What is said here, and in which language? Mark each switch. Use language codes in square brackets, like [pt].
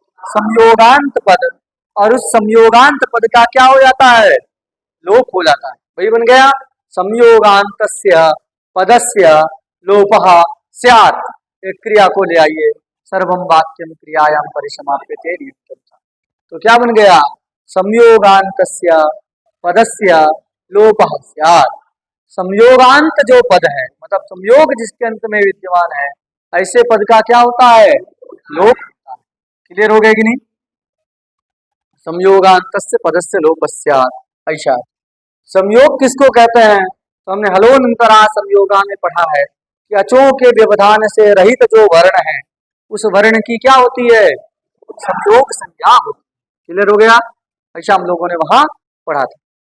[hi] संयोगांत पद। और उस संयोगांत पद का क्या हो जाता है? लोप हो जाता है। वही बन गया [sa] संयोगांतस्य पदस्य लोपः स्यात्। [hi] एक क्रिया को ले आइए, [sa] सर्वम वाक्यम क्रियायाम परिसमाप्यते नियुक्तम। [hi] तो क्या बन गया? [sa] संयोगांतस्य पदस्य लोपः स्यात्। [hi] संयोगांत जो पद है, मतलब संयोग जिसके अंत में विद्यमान है, ऐसे पद का क्या होता है? लोप होता है। क्लियर हो गया कि नहीं? [sa] संयोगांतस्य पदस्य लोपः स्यात्। [hi] ऐसा संयोग किसको कहते हैं? तो हमने हलोनंतरा संयोगा में पढ़ा है कि अचों के व्यवधान से रहित जो वर्ण है उस वर्ण की क्या होती है? संयोग संज्ञा होती है। क्लियर हो गया? ऐसा हम लोगों ने वहां पढ़ा था।